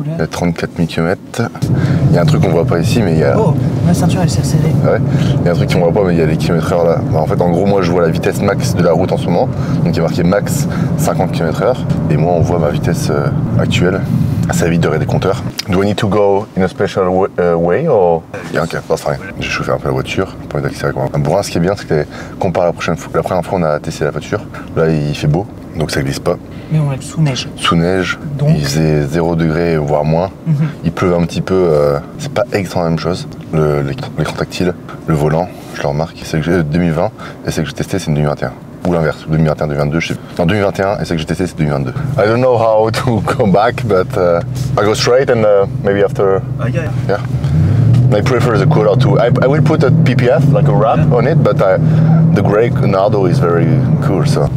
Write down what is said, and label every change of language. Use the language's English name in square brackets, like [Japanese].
[French] Il y a 34 000 km. Il y a un truc qu'on voit pas ici, mais il y a... Oh, ma ceinture elle s'est resserrée. Ouais. Il y a un truc qu'on voit pas, mais il y a les km/h là. Bah, en fait, en gros, moi je vois la vitesse max de la route en ce moment. Donc il y a marqué max 50 km/h. Et moi, on voit ma vitesse actuelle. Ça évite de regarder des compteurs. [English] Do I need to go in a special way or... Yeah, ok, that's fine. [French] J'ai chauffé un peu la voiture, pas d'accélérer comme un bourrin. Ce qui est bien, c'est que comparé à la première fois on a testé la voiture, là il fait beau, donc ça glisse pas. Mais on est sous neige. Sous neige, donc... il faisait 0 degré voire moins. Il pleut un petit peu, c'est pas exactement la même chose. L'écran tactile, le volant, je le remarque, c'est que j'ai 2020 et celle que j'ai testé c'est une 2021. Ou l'inverse, 2021, 2022, je sais pas. Non, 2021 et celle que j'ai testé c'est 2022. [English] I don't know how to go back, but I go straight and maybe after... Yeah. I prefer the cooler too. I will put a PPF, like a wrap on it, but the grey Nardo is very cool, so...